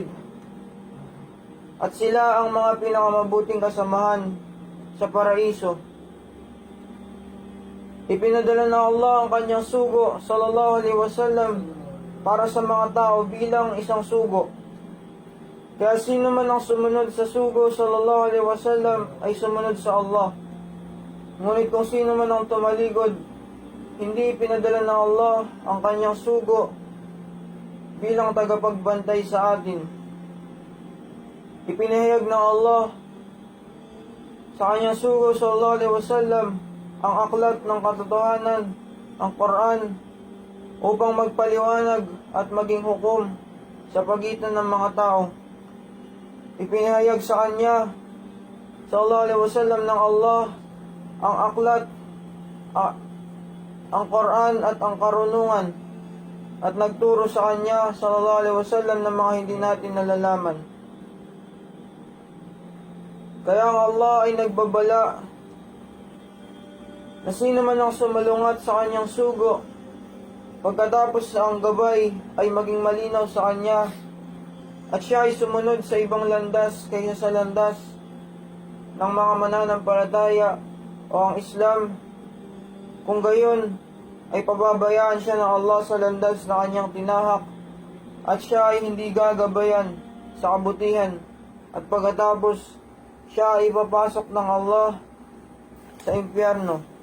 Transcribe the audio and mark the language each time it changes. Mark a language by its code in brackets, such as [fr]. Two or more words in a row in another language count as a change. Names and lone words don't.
[tl] At sila ang mga pinakamabuting kasamahan sa paraiso. Ipinadala na Allah ang kanyang sugo [ar] صلى الله عليه وسلم [tl] para sa mga tao bilang isang sugo. Kaya sino man ang sumunod sa sugo [ar] صلى الله عليه وسلم [tl] ay sumunod sa Allah. Ngunit kung sino man ang tumalikod, hindi ipinadala ng Allah ang kanyang sugo bilang tagapagbantay sa atin. Ipinahayag ng Allah sa kanyang sugo [ar] صلى الله عليه وسلم [tl] ang aklat ng katotohanan, ang Quran, upang magpaliwanag at maging hukom sa pagitan ng mga tao. Ipinahayag sa kanya [ar] صلى الله عليه وسلم [tl] ng Allah ang aklat, ang Quran at ang karunungan, at nagturo sa kanya [ar] صلى الله عليه وسلم [tl] ng mga hindi natin nalalaman. Kaya ang Allah ay nagbabala na sino man ang sumalungat sa kanyang sugo, pagkatapos ang gabay ay maging malinaw sa kanya, at siya ay sumunod sa ibang landas kaysa sa landas ng mga mananampalataya o ang Islam, kung gayon ay pababayaan siya ng Allah sa landas na kanyang tinahak, at siya ay hindi gagabayan sa kabutihan, at pagkatapos siya ay ipapasok ng Allah sa impyerno.